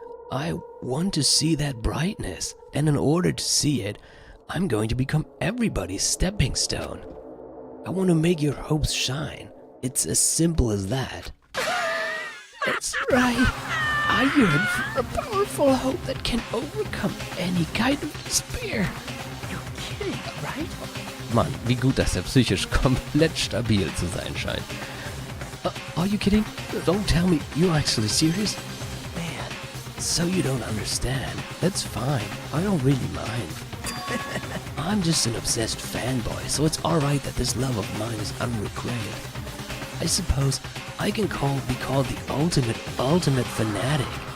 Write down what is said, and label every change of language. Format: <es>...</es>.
<en>I want to see that brightness, and in order to see it, I'm going to become everybody's stepping stone. I want to make your hopes shine. It's as simple as that. That's right. I yearn for a powerful hope that can overcome any kind of despair. You're kidding, right?</en> <de>Mann, wie gut, dass er psychisch komplett stabil zu sein scheint.</de> <en>Are you kidding? Don't tell me you're actually serious? Man. So you don't understand. That's fine. I don't really mind. I'm just an obsessed fanboy, so it's alright that this love of mine is unrequited. I suppose I can be called the ultimate fanatic.</en>